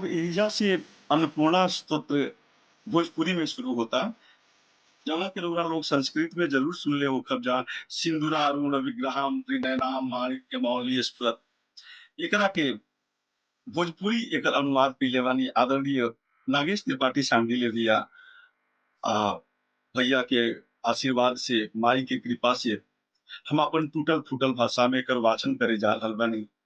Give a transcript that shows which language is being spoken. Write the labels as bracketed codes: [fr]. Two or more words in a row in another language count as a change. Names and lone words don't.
[bho] एइजा से अन्नपूर्णा स्तोत्र भोजपुरी में शुरू होता। जौना के रउरा लोग संस्कृत में ज़रूर सुनले होखब जा [sa] सिंदूरारुण विग्रहं त्रिनयनां माणिक्यमौलिः स्फुरत्। [bho] एकरा के भोजपुरी एकर अनुवाद कइले बानी आदरणीय नागेश त्रिपाठी सांडिल्य भैया। आ भैया के आशीर्वाद से, माई के कृपा से हम अपन टूटल-फूटल भाषा में एकर वाचन करे जा रहल बानी।